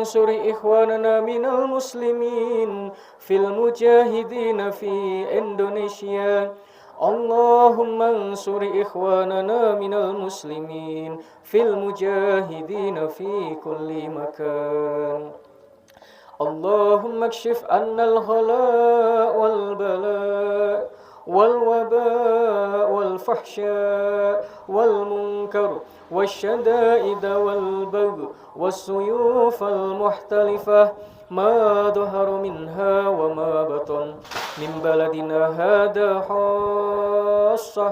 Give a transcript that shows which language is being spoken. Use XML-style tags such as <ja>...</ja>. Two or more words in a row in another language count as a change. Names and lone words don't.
<ar>انصر إخواننا من المسلمين في المجاهدين في إندونيسيا اللهم انصر إخواننا من المسلمين في المجاهدين في كل مكان اللهم اكشف عنا الغلاء والبلاء والوباء والفحشاء والمنكر والشدائد والبغي والسيوف المختلفة ما ظهر منها وما بطن من بلدنا هذا خاصة</ar>